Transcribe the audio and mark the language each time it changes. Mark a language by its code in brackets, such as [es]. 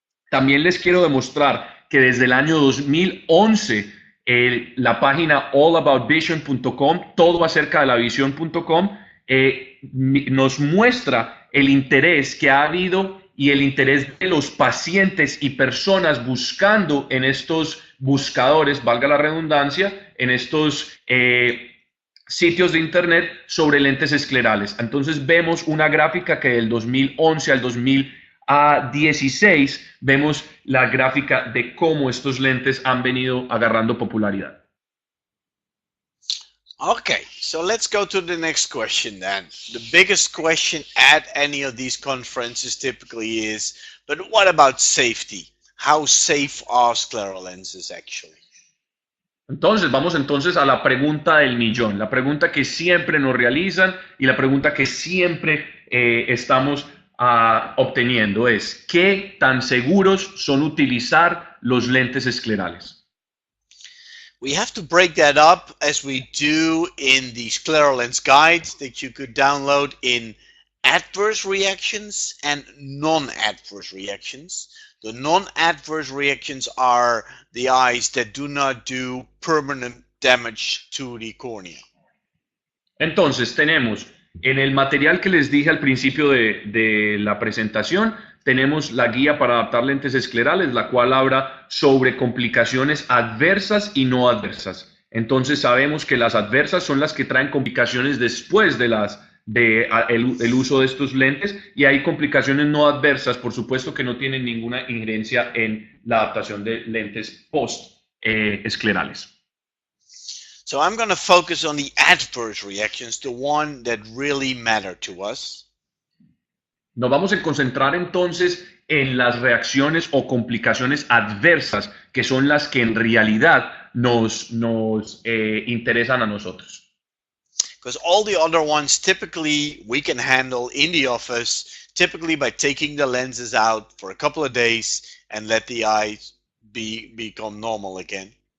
[es] También les quiero demostrar que desde el año 2011 la página allaboutvision.com, todo acerca de la visión.com, nos muestra el interés que ha habido y el interés de los pacientes y personas buscando en estos buscadores, valga la redundancia, en estos sitios de internet sobre lentes esclerales. Entonces vemos una gráfica que del 2011 al 2016 vemos la gráfica de cómo estos lentes han venido agarrando popularidad. [en] Okay, so let's go to the next question then. The biggest question at any of these conferences typically is, but what about safety? How safe are scleral lenses actually? [es] Entonces, vamos entonces a la pregunta del millón, la pregunta que siempre nos realizan y la pregunta que siempre estamos obteniendo es, ¿qué tan seguros son utilizar los lentes esclerales? [en] We have to break that up as we do in the scleral lens guide that you could download in adverse reactions and non-adverse reactions. The non-adverse reactions are the eyes that do not do permanent damage to the cornea. [es] Entonces, tenemos en el material que les dije al principio de la presentación, tenemos la guía para adaptar lentes esclerales, la cual habla sobre complicaciones adversas y no adversas. Entonces, sabemos que las adversas son las que traen complicaciones después el uso de estos lentes, y hay complicaciones no adversas, por supuesto, que no tienen ninguna injerencia en la adaptación de lentes post esclerales. [en] So I'm going to focus on the adverse reactions, the one that really matter to us. [es] Nos vamos a concentrar entonces en las reacciones o complicaciones adversas, que son las que en realidad nos interesan a nosotros. [en] Because all the other ones typically we can handle in the office, typically by taking the lenses out for a couple of days and let the eyes become normal again.